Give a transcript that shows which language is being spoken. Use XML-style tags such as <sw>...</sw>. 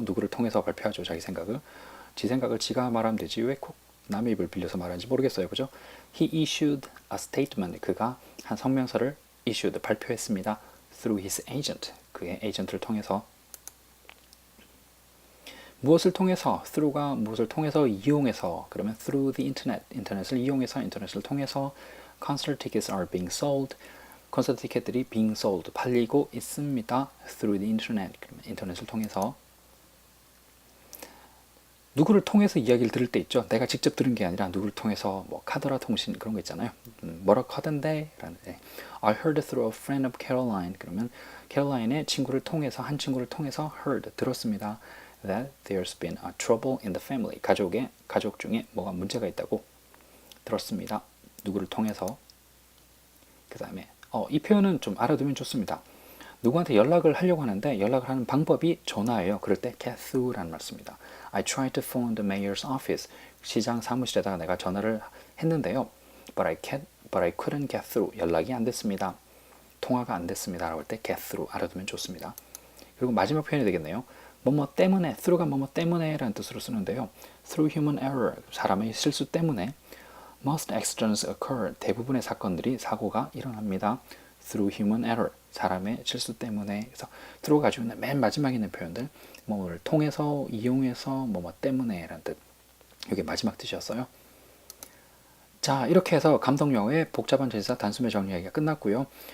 <ko>누구를 통해서 발표하죠, 자기 생각을. 지 생각을 지가 말하면 되지 왜 꼭 남의 입을 빌려서 말하는지 모르겠어요.</ko> <en>그죠? He issued a statement.</en> <ko>그가 한 성명서를 issued, 발표했습니다.</ko> <en>through his agent.</en> <ko>그의 에이전트를 통해서. 무엇을 통해서? through가 무엇을 통해서 이용해서.</ko> <en>그러면 through the internet.</en> <ko>인터넷을 이용해서, 인터넷을 통해서</ko> <en>concert tickets are being sold.</en> <ko>콘서트 티켓들이 being sold, 팔리고 있습니다.</ko> <en>through the internet.</en> <ko>그러면 인터넷을 통해서. 누구를 통해서 이야기를 들을 때 있죠. 내가 직접 들은 게 아니라 누구를 통해서 뭐 카더라 통신 그런 거 있잖아요. 뭐라고 하던데 라는데</ko> <en>I heard through a friend of Caroline.</en> <ko>그러면 캐롤라인의 친구를 통해서, 한 친구를 통해서 heard, 들었습니다.</ko> <en>That there's been a trouble in the family.</en> <ko>가족 중에 뭐가 문제가 있다고 들었습니다. 누구를 통해서. 그 다음에 이 표현은 좀 알아두면 좋습니다. 누구한테 연락을 하려고 하는데 연락을 하는 방법이 전화예요. 그럴 때 get through라는 말 씁니다.</ko> <en>I tried to phone the mayor's office.</en> <ko>시장 사무실에다가 내가 전화를 했는데요.</ko> <en>But I couldn't get through.</en> <ko>연락이 안 됐습니다. 통화가 안 됐습니다. 라고 할 때 get through 알아두면 좋습니다. 그리고 마지막 표현이 되겠네요. 뭐뭐 때문에, through가 뭐뭐 때문에 라는 뜻으로 쓰는데요.</ko> <en>Through human error,</en> <ko>사람의 실수 때문에</ko> <en>most accidents occur.</en> <ko>대부분의 사건들이, 사고가 일어납니다.</ko> <en>Through human error,</en> <ko>사람의 실수 때문에. 그래서 through 가지고 있는 맨 마지막에 있는 표현들, 뭐를 통해서, 이용해서, 뭐뭐 때문에 라는 뜻. 이게 마지막 뜻이었어요. 자, 이렇게 해서 감독영어의 복잡한 전치사 단숨에 정리하기가 끝났고요.</ko>